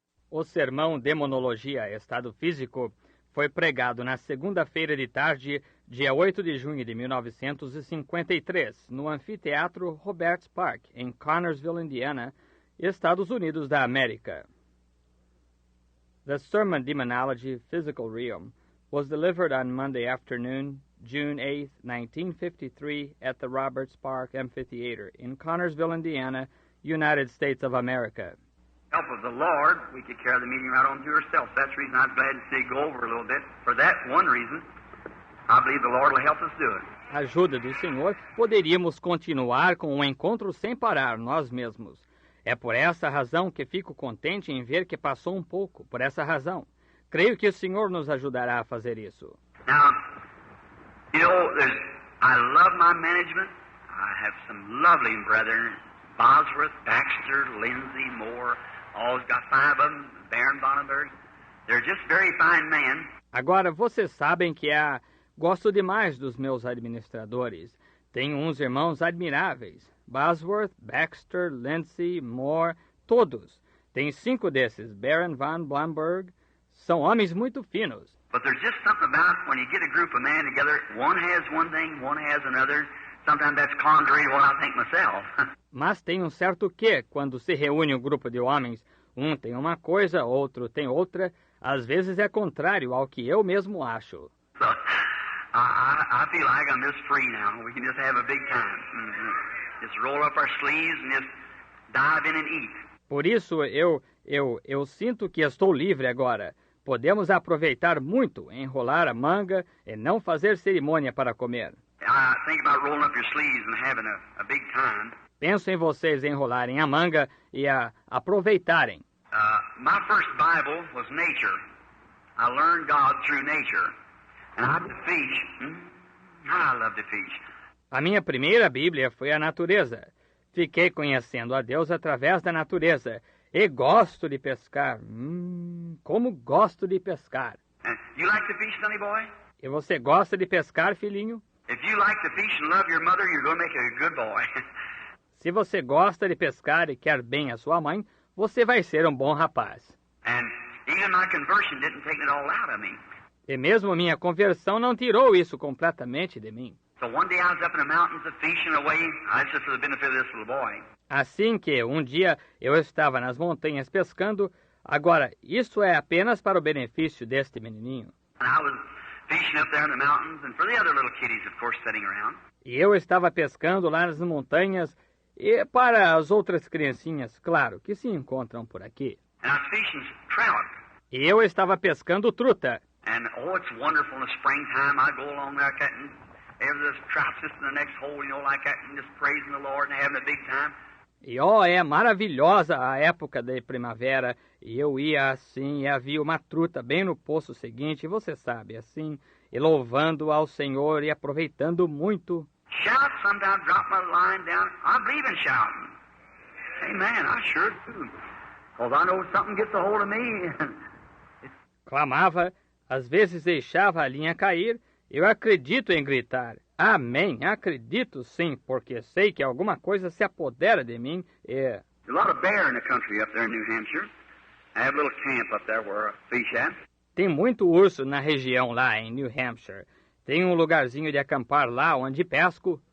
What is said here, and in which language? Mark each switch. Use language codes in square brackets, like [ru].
[pt] O sermão Demonologia, Estado Físico, foi pregado na segunda-feira de tarde, dia 8 de junho de 1953, no Anfiteatro Roberts Park, em Connersville, Indiana, Estados Unidos da América. [en] The sermon Demonology, Physical Realm was delivered on Monday afternoon, June 8, 1953, at the Roberts Park Amphitheater in Connersville, Indiana, United States of America. Help of the Lord, we could carry the meeting right on to ourselves. That's the reason I'm glad to see you go over a little bit. For that one reason, I believe the Lord will help us do it. [pt] Ajuda do Senhor, poderíamos continuar com o encontro sem parar nós mesmos. É por essa razão que fico contente em ver que passou um pouco. Por essa razão, creio que o Senhor nos ajudará a fazer isso. [en] Now, you know, I love my management. I have some lovely brethren, Bosworth, Baxter, Lindsay, Moore. Always got 5 of them, Baron Vonneberg. They're just very fine men. [pt] Agora, vocês sabem que gosto demais dos meus administradores. Tenho uns irmãos admiráveis. Bosworth, Baxter, Lindsay, Moore, todos. Tem 5 desses, Baron von Blomberg. São homens muito finos. [en] But there's just something about when you get a group of men together, one has one thing, one has another. Sometimes that's contrary to what I think myself. [pt] Mas tem um certo quê quando se reúne um grupo de homens. Um tem uma coisa, outro tem outra. Às vezes é contrário ao que eu mesmo acho. [en] So, I feel like I'm just free now. We can just have a big time. Just roll up our sleeves and just dive in and eat. [pt] Por isso eu sinto que estou livre agora. Podemos aproveitar muito, enrolar a manga e não fazer cerimônia para comer. [en] I think about rolling up your sleeves and having a big time. [pt] Penso em vocês enrolarem a manga e aproveitarem. [en] My first Bible was nature. I learned God through nature. And I to fish. I love to fish. [pt] A minha primeira Bíblia foi a natureza. Fiquei conhecendo a Deus através da natureza. E gosto de pescar. Como gosto de pescar. [en] You like to fish, sonny boy? [pt] E você gosta de pescar, filhinho? [en] If you like to fish and love your mother, you're going to make a good boy. [pt] Se você gosta de pescar e quer bem a sua mãe, você vai ser um bom rapaz. [en] And even my conversion didn't take it all out of me. [pt] E mesmo minha conversão não tirou isso completamente de mim. [en] So one day I was up in the mountains fishing away. That's just for the benefit of this little boy. [pt] Assim que um dia eu estava nas montanhas pescando, agora isso é apenas para o benefício deste menininho. [en] And I was fishing up there in the mountains and for the other little kiddies, of course, sitting around. [pt] E eu estava pescando lá nas montanhas e para as outras criancinhas, claro, que se encontram por aqui. [en] And I was fishing trout. [pt] E eu estava pescando truta. [en] And, oh, it's wonderful in the springtime. I go along there cutting every trout just in the next hole, you know, like that, and just praising the Lord and having a big time. [pt] E é maravilhosa a época da primavera, e eu ia assim, e havia uma truta bem no poço seguinte, você sabe, assim, e louvando ao Senhor e aproveitando muito. [en] Shout, sometimes drop my line down. I believe in shouting. Amen, I sure do. Because I know something gets a hold of me. [pt] Clamava, às vezes deixava a linha cair, eu acredito em gritar. Amém, acredito sim, porque sei que alguma coisa se apodera de mim e... [en] There's a lot of bear in the country up there in New Hampshire. I have a little camp up there where I fish at. [pt] Tem muito urso na região lá em New Hampshire. Tem um lugarzinho de acampar lá onde pesco.